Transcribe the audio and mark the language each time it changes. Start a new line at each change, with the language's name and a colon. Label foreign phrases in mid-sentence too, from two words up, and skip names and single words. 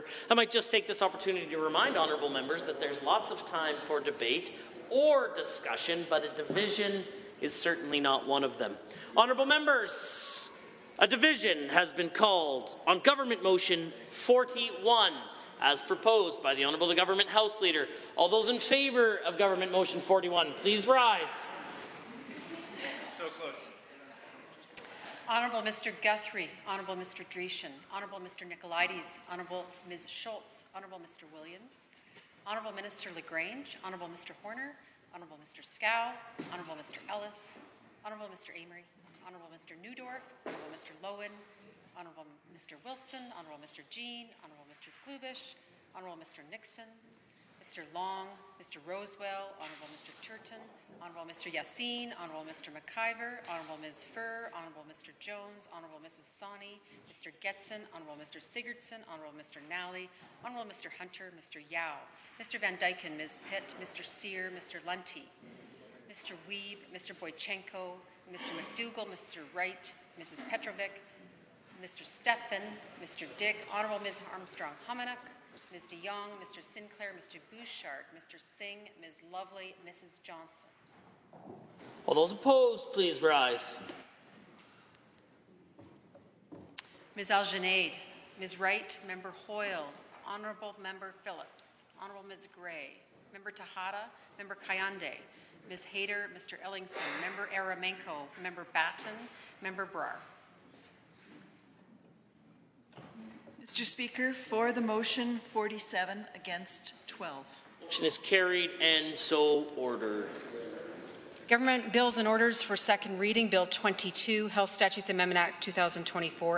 English: I might just take this opportunity to remind honourable members that there's lots of time for debate or discussion, but a division is certainly not one of them. Honourable members, a division has been called on Government Motion 41 as proposed by the Honourable the Government House Leader. All those in favour of Government Motion 41, please rise. So close. Honourable Mr. Guthrie, Honourable Mr. Dreeshen, Honourable Mr. Nicolaides, Honourable Ms. Schultz, Honourable Mr. Williams, Honourable Minister LaGrange, Honourable Mr. Horner, Honourable Mr. Scow, Honourable Mr. Ellis, Honourable Mr. Amory, Honourable Mr. Newdorf, Honourable Mr. Lowen, Honourable Mr. Wilson, Honourable Mr. Jean, Honourable Mr. Klubish, Honourable Mr. Nixon, Mr. Long, Mr. Rosewell, Honourable Mr. Turton, Honourable Mr. Yassine, Honourable Mr. McIver, Honourable Ms. Furr, Honourable Mr. Jones, Honourable Mrs. Sawney, Mr. Getson, Honourable Mr. Sigurdsson, Honourable Mr. Nally, Honourable Mr. Hunter, Mr. Yao, Mr. Van Dyken, Ms. Pitt, Mr. Sear, Mr. Lunty, Mr. Weeb, Mr. Boychenko, Mr. McDougall, Mr. Wright, Mrs. Petrovic, Mr. Steffen, Mr. Dick, Honourable Ms. Armstrong-Homenuk, Ms. de Jong, Mr. Sinclair, Mr. Bouchard, Mr. Singh, Ms. Lovely, Mrs. Johnson. All those opposed, please rise. Ms. Algenaid, Ms. Wright, Member Hoyle, Honourable Member Phillips, Honourable Ms. Gray, Member Tejada, Member Kayande, Ms. Hayter, Mr. Ellingson, Member Aramenko, Member Batten, Member Brar. Mr. Speaker, for the motion, 47, against 12. Motion is carried and so ordered. Government Bills and Orders for second reading. Bill 22, Health Statutes Amendment Act 2024.